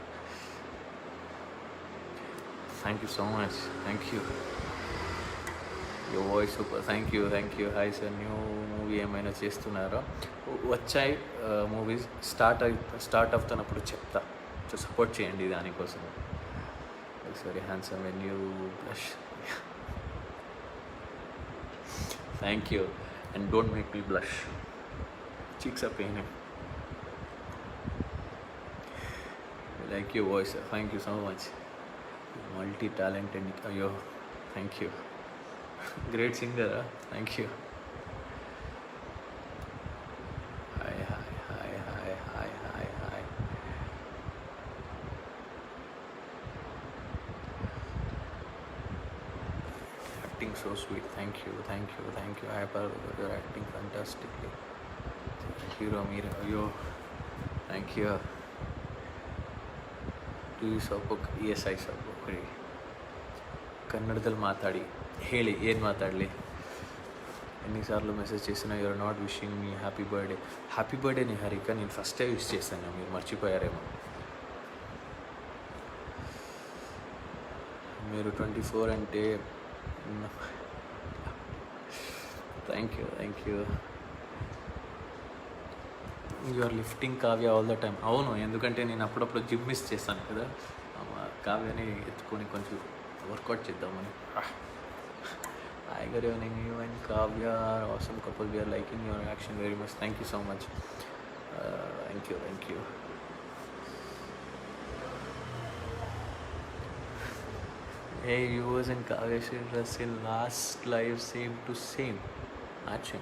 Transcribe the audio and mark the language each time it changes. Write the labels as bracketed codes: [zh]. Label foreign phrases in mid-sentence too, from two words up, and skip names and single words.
[en] Thank you so much. Thank you. Your voice super. Thank you. Hi sir, new movie [te] ఏమైనా చేస్తున్నారా? వచ్చాయి మూవీస్. స్టార్ట్ అవుతున్నప్పుడు చెప్తా. [en] so support [te] చేయండి దానికోసం. [en] Very handsome when you blush. Thank you. And don't make me blush. Cheeks are paining. Like your voice. Thank you so much. Multi talented. అయ్యో, thank you. Great singera? Thank you. Hi hi hi hi hi hi hi. Acting so sweet. Thank you. Your acting fantastically. Hero మీరు. అయ్యో, thank you. [kn] ಎಸ್ ಐ ಸ್ವಲ್ಪ ಕೊಡಿ. ಕನ್ನಡದಲ್ಲಿ ಮಾತಾಡಿ ಹೇಳಿ. ಏನು ಮಾತಾಡಲಿ? [te] ఎన్నిసార్లు మెసేజ్ చేసినా [en] You're not wishing me happy birthday. Happy birthday [te] నిహారిక. నేను [en] firste wish [te] చేశాను, మీరు మర్చిపోయారేమో. మీరు 24 అంటే [en] thank you. You're lifting కావ్య all the time. [te] అవును, ఎందుకంటే నేను అప్పుడప్పుడు [en] gym miss [te] చేస్తాను కదా. కావ్యని ఎత్తుకొని కొంచెం వర్కౌట్ చేద్దామని. [en] Hi good evening. You and కావ్య are awesome couple. We're liking your action very much. Thank you so much. Thank you. Hey viewers, and Kavya Shrestha in last live same to same matching.